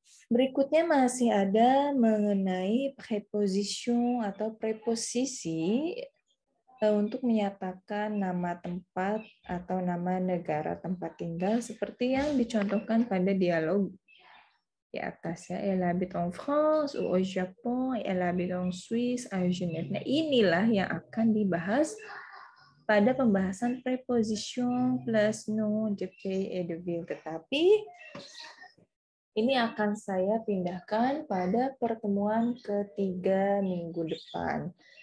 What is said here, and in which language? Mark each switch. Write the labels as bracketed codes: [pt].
[id] Berikutnya masih ada mengenai preposition atau preposisi untuk menyatakan nama tempat atau nama negara tempat tinggal seperti yang dicontohkan pada dialog di atas ya. [fr] Elle habite en France ou au Japon, elle habite en Suisse, à Genève. [id] Nah, inilah yang akan dibahas pada pembahasan preposition plus [fr] nom de pays et de ville. [id] Tetapi ini akan saya pindahkan pada pertemuan ketiga minggu depan.